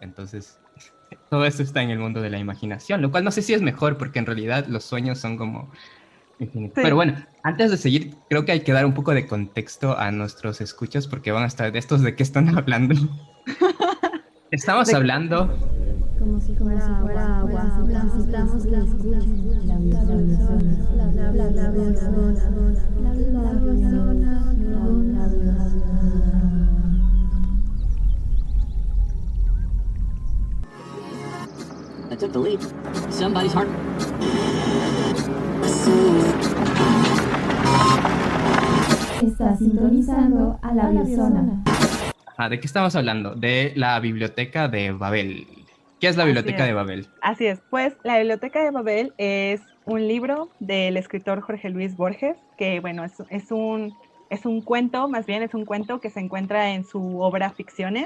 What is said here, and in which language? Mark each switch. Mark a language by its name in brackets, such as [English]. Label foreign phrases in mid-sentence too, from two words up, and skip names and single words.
[Spanish] Entonces, todo eso está en el mundo de la imaginación, lo cual no sé si es mejor porque en realidad los sueños son como infinitos. Pero Sí. bueno, antes de seguir, creo que hay que dar un poco de contexto a nuestros escuchas porque van a estar de estos de qué están hablando. Estamos De- hablando Como si fuera agua. Necesitamos que escuchen la biozona. La biozona. La biozona. La biozona. [English] I took the lead. Somebody's heart. [Spanish] Estás sintonizando a la biozona. ¿de qué estamos hablando? De la biblioteca de Babel. ¿Qué es la Así biblioteca es. de Babel? Así es. Pues la Biblioteca de Babel es un libro del escritor Jorge Luis Borges, que bueno, es un cuento, más bien es un cuento que se encuentra en su obra Ficciones.